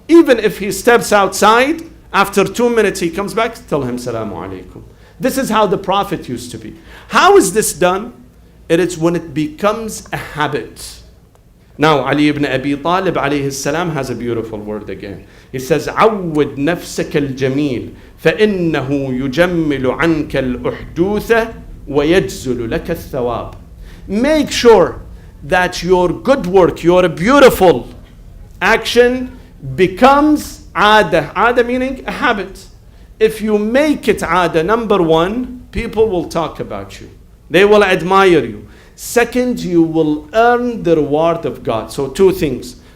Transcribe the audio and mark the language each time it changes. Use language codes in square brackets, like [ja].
[en] Even if he steps outside, after 2 minutes he comes back, tell him salamu alaikum. This is how the Prophet used to be. How is this done? It is when it becomes a habit. Now, Ali ibn Abi Talib alayhi salam has a beautiful word again. [ar] He says, عود نفسك الجميل فإنه يجمل عنك الأحدوث ويجزل لك الثواب. [en] Make sure that your good work, your beautiful action becomes عادة. عادة meaning a habit. If you make it عادة, number one, people will talk about you. They will admire you. Second, you will earn the reward of God. So two things.